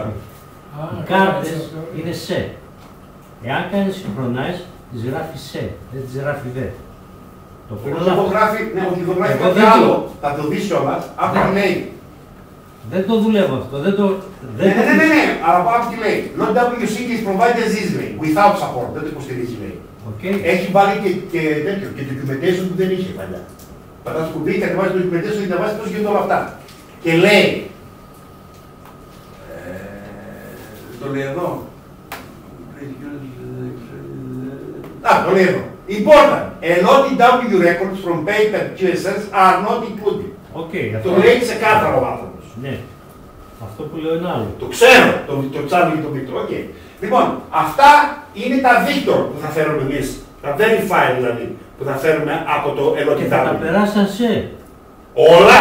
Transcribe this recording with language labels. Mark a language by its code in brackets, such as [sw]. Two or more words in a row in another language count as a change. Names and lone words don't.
[el] Οι κάρτες είναι SE. Εάν κάνεις synchronize, τις γράφει SE, δεν τις γράφει V. Το οποίο ναι, όχι, το γράφει κάτι άλλο. Θα το δεις κιόλας, από τι λέει. Δεν το δουλεύω αυτό, Ναι, αλλά από τι λέει. [en] LOTW sync is provided this way, without support, [el] δεν το υποστηρίζει λέει. Έχει βάλει και τέτοιο, και documentation που δεν είχε παλιά. Πατάς το κουμπί, κατεβάζει το documentation και διαβάζει πώς γίνονται όλα αυτά. Και λέει, το λέει εδώ. Το λέει εδώ. Important. [en] LOTW records from paper QSLs are not included. [el] Το λέει ξεκάθαρο ο άνθρωπος. Ναι. Αυτό που λέω είναι άλλο. Το ξέρω, το Charlie και το Victor. Λοιπόν, αυτά είναι τα Victor που θα φέρουμε εμείς. Τα verify δηλαδή. που θα φέρουμε από το Και θα τα LOTW. περάσαν σε. Όλα!